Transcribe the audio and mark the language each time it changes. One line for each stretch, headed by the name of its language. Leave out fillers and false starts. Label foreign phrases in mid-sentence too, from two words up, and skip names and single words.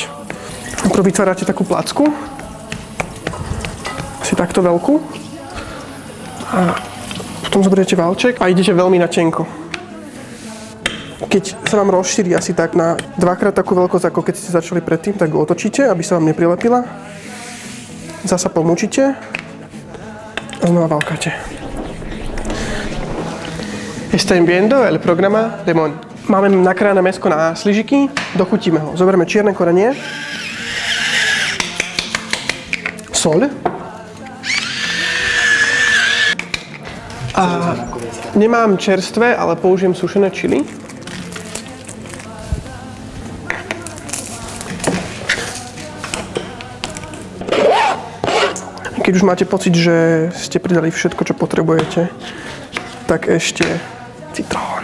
Slovak: Najprv vytvárate takú placku, asi takto veľkú, a potom zoberiete valček a idete veľmi na tenko. Keď sa vám rozšíri asi tak na 2-krát takú veľkosť, ako keď ste začali predtým, tak ho otočíte, aby sa vám neprilepila. Zasa pomúčite a znova valkáte.
Spanish: Están viendo el programa de Mon.
Slovak: Máme nakrájané mäsko na sližiky, dochutíme ho. Zoberieme čierne korenie, soľ a nemám čerstvé, ale použijem sušené čili. Keď už máte pocit, že ste pridali všetko, čo potrebujete, tak ešte citrón.